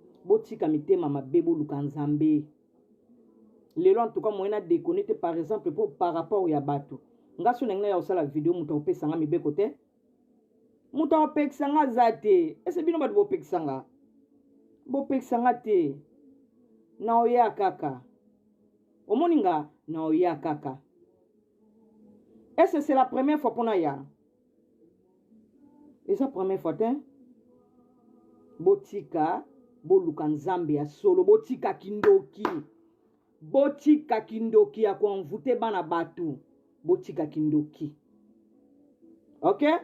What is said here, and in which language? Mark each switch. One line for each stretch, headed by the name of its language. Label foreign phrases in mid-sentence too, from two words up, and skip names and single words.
Lingala: Botika mitema mabe, boluka Nzambe. Lelo
French: en tout cas, moi
Lingala: na déconner te,
French: par exemple, pour, par rapport
Lingala: ya bato. Nga so na nga ya osala video, mutu apesa nga mibeko te. Mutu apesa nga za te. Ese bino bato bopekisa nga? Bopekisa nga te. Na oya kaka. Omoni nga? Na oya kaka.
French: Est-ce que c'est la première fois
Lingala: pona ya? Eza
French: première fois
Lingala: te? Botika, boluka Nzambe ya solo, botika kindoki. Botika kindoki ya konvute bana bato. Botika kindoki. Ok?